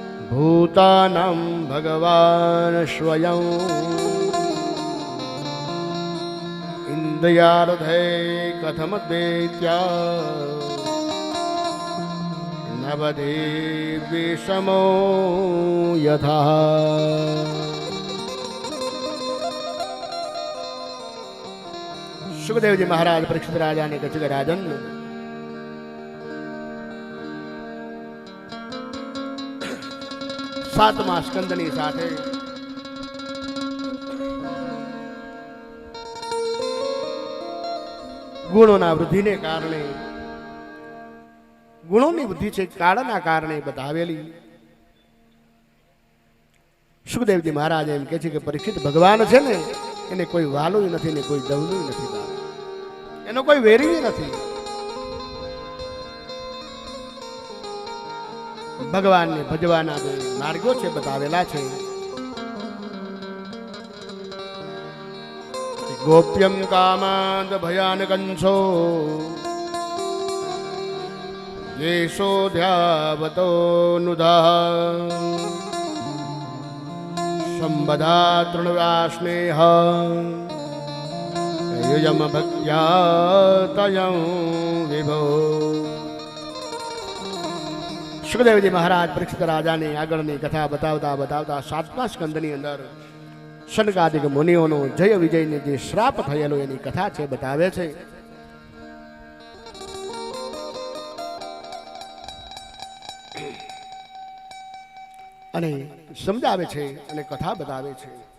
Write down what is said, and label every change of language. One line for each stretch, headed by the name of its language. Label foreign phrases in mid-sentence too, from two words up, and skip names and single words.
Sanskrit: भूतानां भगवान स्वयं दयार्धे कथम दैत्या नवधे विषमो यथा।
Hindi: सुखदेव जी महाराज परीक्षित राजा ने कहा राजन,
Gujarati: સાતમા સ્કંદની સાથે ગુણોના વૃદ્ધિને કારણે, ગુણોની વૃદ્ધિ છે કાળના કારણે બતાવેલી। સુખદેવજી મહારાજ એમ કહે છે કે પરીક્ષિત ભગવાન છે ને એને કોઈ વાલું નથી ને કોઈ દવલું નથી, એનો કોઈ વેરી નથી। ભગવાનને ભજવાના જે માર્ગો છે બતાવેલા છે।
Sanskrit: गोप्यम कामाद भयानकंसो येषोऽध्यावतो नुदः संबधा तृणव्यास्नेह युयम भक्त्या तयं विभो।
Hindi: सुखदेवजी महाराज परीक्षित राजा ने
Gujarati: આગળની કથા બતાવતા બતાવતા સાતમા સ્કંદની અંદર શનકાદિક મુનિઓનો જય વિજયને જે શ્રાપ થયેલો એની કથા છે બતાવે છે। અને સમજાવે છે અને કથા બતાવે છે।